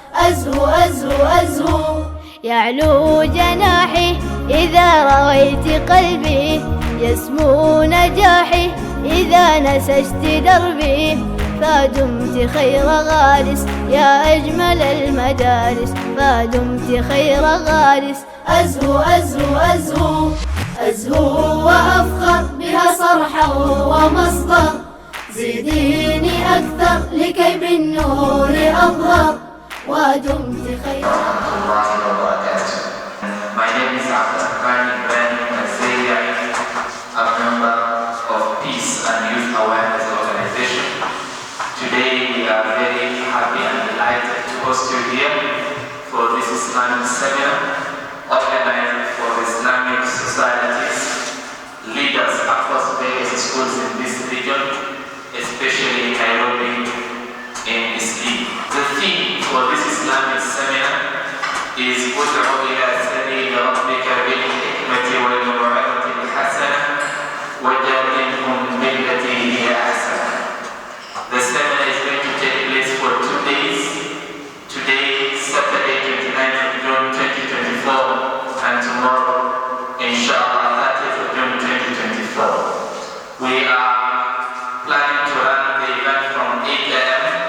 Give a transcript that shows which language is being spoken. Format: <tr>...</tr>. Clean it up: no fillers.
<ar>أزهو أزهو أزهو يعلو جناحي إذا رويت قلبي، يسمو نجاحي إذا نسجت دربي، فدمت خير غارس يا أجمل المدارس، فدمت خير غارس. أزهو أزهو أزهو أزهو وأفخر بها صرحا ومصدر، زيديني أكثر لكي بالنور أظهر، ودمت خير.</ar> <en>My name is Ibrahim, a member of Peace and Youth Awareness Organization. Today we are very happy and delighted to host you here for this Islamic seminar organized for Islamic Societies, leaders across various schools in this region, especially in Nairobi in Islam. The theme for this Islamic seminar is</en> <ar>وَادْعُ إِلَى سَبِيلِ رَبِّكَ بِالْحِكْمَةِ وَالموعظة الحسنة وجادلهم بالتي هي احسن.</ar> <en>The seminar is going to take place for 2 days. Today, Saturday, 29th of June 2024, and tomorrow, inshallah, 30th of June 2024. We are planning to run the event from 8 a.m.</en>